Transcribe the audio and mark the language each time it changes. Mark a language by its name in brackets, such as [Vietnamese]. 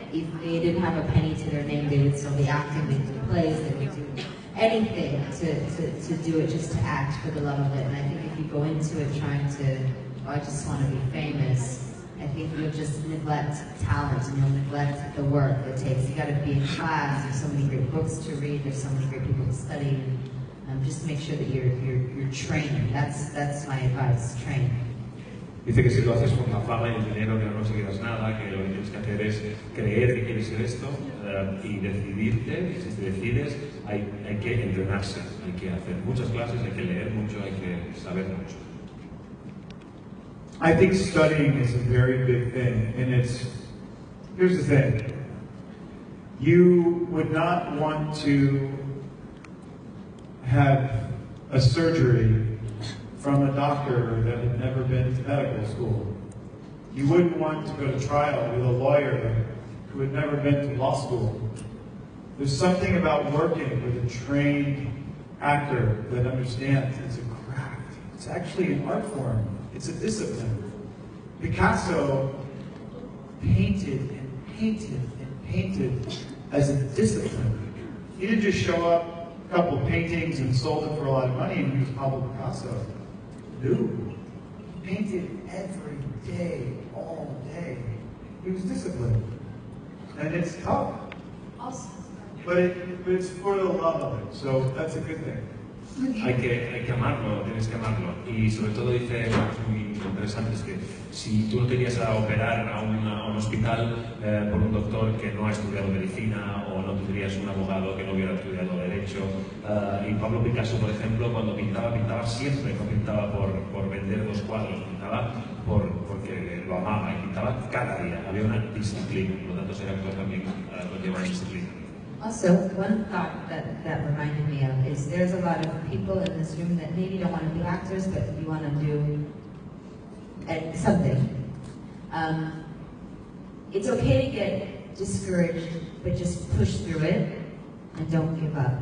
[English] If they didn't have a penny to their name, they would still be acting, they would do plays, they would do anything to do it, just to act for the love of it. And I think if you go into it trying to, oh, I just want to be famous, I think you'll just neglect talent and you'll neglect the work it takes. You got to be in class. There's so many great books to read. There's so many great people to study. And just make sure that you're trained. That's my advice. Train. [Spanish] Dice que si lo haces por la fama y el dinero, que no conseguirás nada, que lo que tienes que hacer es creer que quieres ser esto y decidirte. Y si te decides, hay que entrenarse, hay que hacer muchas clases, hay que leer mucho, hay que saber mucho. [English] I think studying is a very big thing, and here's the thing. You would not want to have a surgery from a doctor that had never been to medical school. You wouldn't want to go to trial with a lawyer who had never been to law school. There's something about working with a trained actor that understands it's a craft. It's actually an art form. It's a discipline. Picasso painted and painted and painted as a discipline. He didn't just show up, a couple of paintings and sold it for a lot of money and he was Pablo Picasso. No. He painted every day, all day. He was disciplined. And it's tough. Awesome. But it's for the love of it, so that's a good thing. [Spanish] Hay que amarlo, tienes que amarlo. Y sobre todo dice cosas muy interesantes, que si tú no te irías a operar a un hospital por un doctor que no ha estudiado medicina, o no tendrías un abogado que no hubiera estudiado derecho. Y Pablo Picasso, por ejemplo, cuando pintaba siempre, no pintaba por vender los cuadros, pintaba porque lo amaba y pintaba cada día. Había una disciplina, por lo tanto ser actor también conlleva disciplina. [English] Also, one thought that reminded me of is there's a lot of people in this room that maybe don't want to be actors, but you want to do something. It's okay to get discouraged, but just push through it and don't give up.